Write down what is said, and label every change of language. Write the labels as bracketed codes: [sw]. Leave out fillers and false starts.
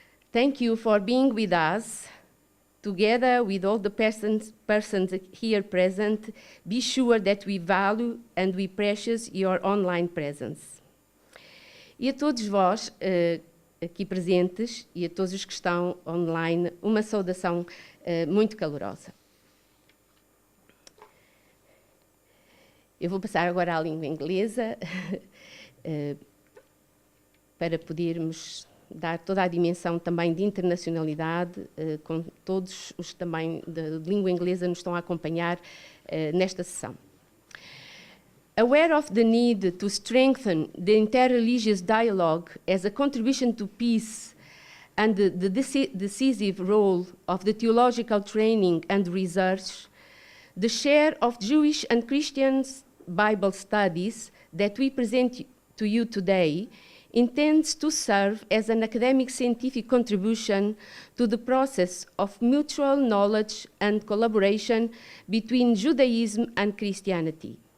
[en] Thank you for being with us. Together with all the persons here present, be sure that we value and we precious your online presence. [pt] E a todos vós aqui presentes e a todos os que estão online, uma saudação muito calorosa. Eu vou passar agora à língua inglesa para podermos dar toda a dimensão também de internacionalidade, com todos os que também de língua inglesa nos estão a acompanhar nesta sessão. [en] Aware of the need to strengthen the interreligious dialogue as a contribution to peace and the decisive role of the theological training and research, the share of Jewish and Christian Bible studies that we present to you today intends to serve as an academic scientific contribution to the process of mutual knowledge and collaboration between Judaism and Christianity.